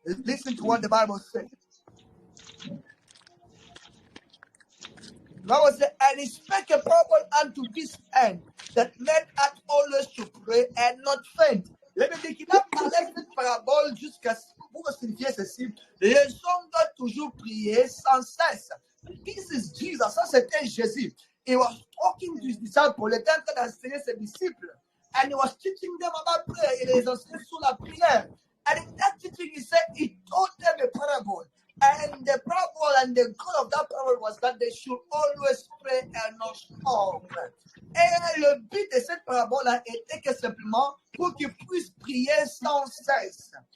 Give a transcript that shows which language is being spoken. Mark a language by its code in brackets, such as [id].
[en] Listen to what the Bible says. The Bible says, and he spake a parable unto this end, that men ought always to pray and not faint. [fr] Le Bible qu'il a parlé cette parabole jusqu'à pour signifier ceci. Les hommes doivent toujours prier sans cesse. [en] This is Jesus. [fr] Ça, c'était Jésus. [en] He was talking to his disciples. [fr] Il était en train d'enseigner ses disciples. [en] And he was teaching them about prayer. [fr] Il les enseignait sur la prière. [en] And in that teaching, he told them a parable. And the parable and the goal of that parable was that they should always pray and not stop. [fr] Et le but de cette parabole était que simplement pour qu'ils puissent prier sans cesse.